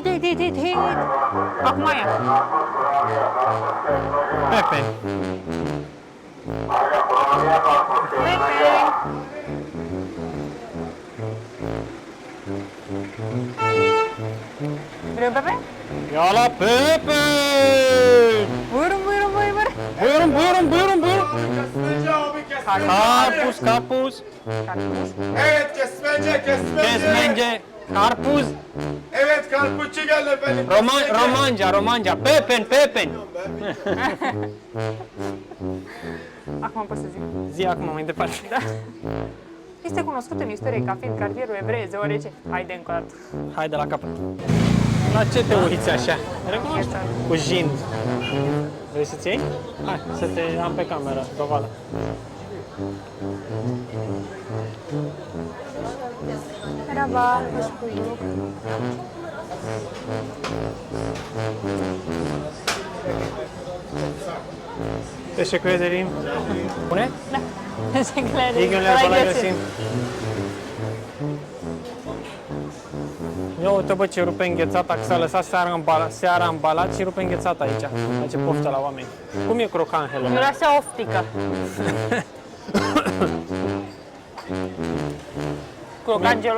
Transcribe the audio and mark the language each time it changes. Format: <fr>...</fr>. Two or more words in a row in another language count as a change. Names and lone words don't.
<ro>Acum e. Pepe. Vrei un Pepe? Ia la Pepe! Băiurăm.</ro> <tr>Carpus. Evet kesmece. Carpus. Evet karpuzcu geldi efendim.</tr> <ro>Romanca. Pepen. Acum pot să zic. Zi acum mai departe. Da. Este cunoscut în istorie ca fiind cartierul evrez, deoarece... Haide încă o dată. Hai de la capăt. La ce te uiți așa? Recunoaște. Cu jind. Vrei să-ți iei? Hai, să te am pe cameră, dovadă.</ro> <tr>Merhaba, hoş bulduk. Teşekkür ederim. Bu ne? Da. Teşekkürler ederim. İyi günler, kolay gelsin.</tr> <ro>Ia uite bă ce rupe înghețata, că s-a lăsat seara îmbalat și rupe înghețata aici. Face poftă la oameni. Cum e crocanhelo? Miroase oftică. Crocangelo?</ro>